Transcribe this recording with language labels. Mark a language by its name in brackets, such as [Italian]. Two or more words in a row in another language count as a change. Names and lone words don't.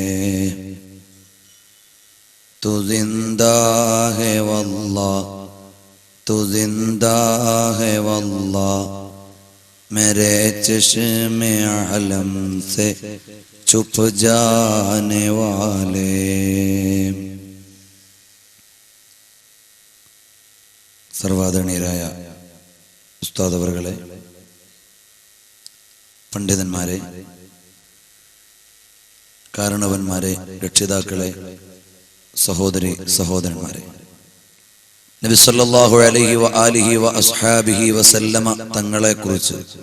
[Urdu] تو زندہ ہے واللہ تو زندہ ہے واللہ میرے چشم علم سے چھپ جانے والے. [Malayalam] സർവാദരണീയരായ ഉസ്താദ് അവറുകളെ, പണ്ഡിതന്മാരെ, കാരണവന്മാരെ, രക്ഷിതാക്കളെ, സഹോദരി സഹോദരന്മാരെ, നബി [Arabic] صلى الله عليه و آله و أصحابه وسلم [Malayalam] തങ്ങളെ കുറിച്ച്